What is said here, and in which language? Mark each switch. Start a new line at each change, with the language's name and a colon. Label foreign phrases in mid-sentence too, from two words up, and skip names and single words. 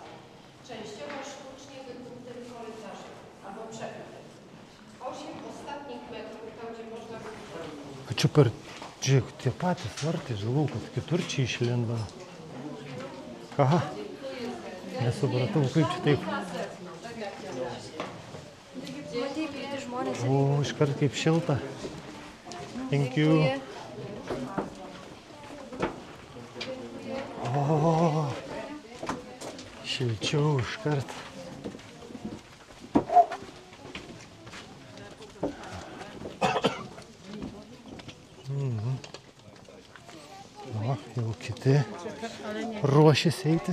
Polish: Częściowo sztucznie wytutym korytarzem albo przekrętem. 8 ostatnich metrów, tam gdzie można było.
Lithuanian: A čia per... Žiūrėk, tie patys vartai, žinau, kad kitur čia išlindo. Aha. Nesupratau, kaip čia taip. Matei, kaip žmonės O, iškart kaip šilta.
English: Thank you.
Lithuanian: O, šilčiau iškart. O, jau kiti ruošiasi eiti.